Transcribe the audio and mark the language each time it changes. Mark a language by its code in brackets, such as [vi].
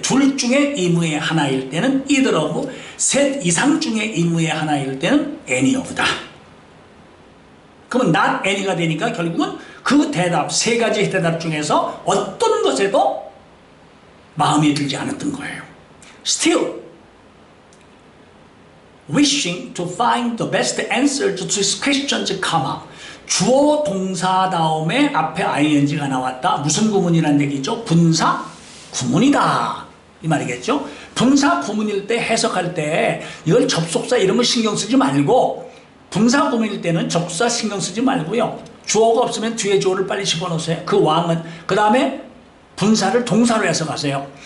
[ko] 둘 중에 이무의 하나일 때는 either of, 셋 이상 중에 이무의 하나일 때는 any of다. 그러면 not any가 되니까 결국은 그 대답, 세 가지 대답 중에서 어떤 것에도 마음에 들지 않았던 거예요. [en] Still wishing to find the best answer to these questions, [ko] 주어 동사 다음에 앞에 ing가 나왔다. 무슨 구문이라는 얘기죠? 분사 구문이다 이 말이겠죠. 분사 구문일 때, 해석할 때 이걸 접속사 이런 거 신경 쓰지 말고, 분사 구문일 때는 접속사 신경 쓰지 말고요, 주어가 없으면 뒤에 주어를 빨리 집어넣으세요. 그 왕은, 그 다음에 분사를 동사로 해석하세요.